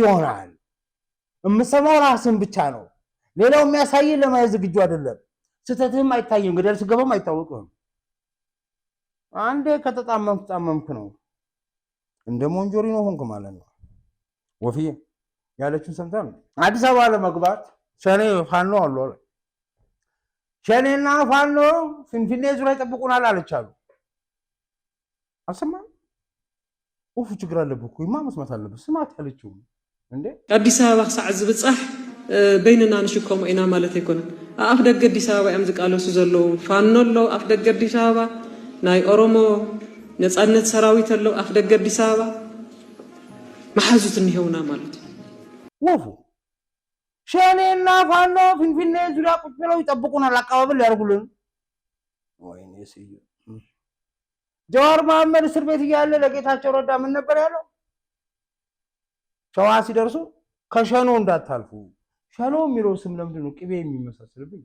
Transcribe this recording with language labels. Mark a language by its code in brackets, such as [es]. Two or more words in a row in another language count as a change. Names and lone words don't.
[am] ይሆናል። የምሰማው ራስን ብቻ ነው። ሌላው የሚያሳየን ለማየት ዝግጁ አይደለም። ስተትህም አይታየም፣ ገደል ስገባም አይታወቅም። አንዴ ከተጣመምክ ነው እንደ ሞንጆሪኖ ሆንክ ማለት ነው ወፍዬ። ያለችውን ሰምተህ ነው አዲስ አበባ ለመግባት ሸኔ ፋኖ አሉ። ሸኔና ፋኖ ፍንፍኔ ዙሪያ ይጠብቁናል አለች አሉ። አልሰማህም? ኡፍ ችግር አለብህ እኮ ይማ መስማት አለብህ። ስማት ያለችው እንዴ [ti] አዲስ አበባ ክሳዕ ዝብጻሕ በይንና ንሽከሙ ኢና ማለት ኣይኮነን። ኣፍ ደገ አዲስ አበባ እዮም ዝቃለሱ ዘለዉ ፋኖ ኣለዉ ኣፍ ደገ አዲስ አበባ፣ ናይ ኦሮሞ ነፃነት ሰራዊት ኣለዉ ኣፍ ደገ አዲስ አበባ። መሓዙት እንሄውና ማለት እዩ። [am] ወፉ ሸኔና ፋኖ ፍንፍኔ ዙሪያ ቁጭ ብለው ይጠብቁናል፣ አቀባበል ሊያደርጉልን። ወይኔ ስዩ ጀዋር መሐመድ እስር ቤት እያለ ለጌታቸው ረዳ ምን ነበር ያለው? ሸዋ ሲደርሱ ከሸኖ እንዳታልፉ። ሸኖ የሚለው ስም ለምንድን ነው ቅቤ የሚመሳሰልብኝ?